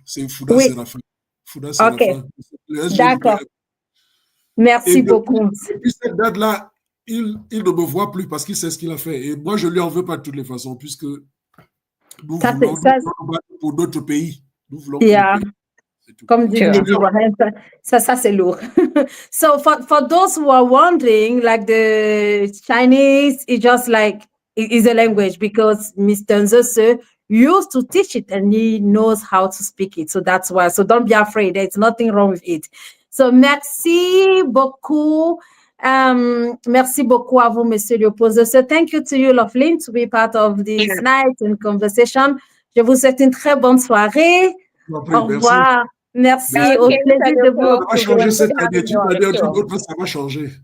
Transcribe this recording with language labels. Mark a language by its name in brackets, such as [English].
[French] C'est Fouda Séraphin. Fouda Séraphin. D'accord. Merci beaucoup. Depuis cette date-là, il ne me voit plus parce qu'il sait ce qu'il a fait. Et moi, je ne lui en veux pas de toutes les façons, puisque nous voulons pour notre pays. Nous voulons comme dit ça c'est lourd. [English] So for those who are wondering, like the Chinese is just like is a language because Mr. Nzose used to teach it and he knows how to speak it. So that's why. So don't be afraid. There's nothing wrong with it. [French] So merci beaucoup. Merci beaucoup à vous, Monsieur Léopold. [English] So thank you to you, Loveline, to be part of this night and conversation. [French] Je vous souhaite une très bonne soirée. Au revoir. Merci. Au plaisir de vous. Ça va changer cette année. Tu m'as dit autre, ça va changer.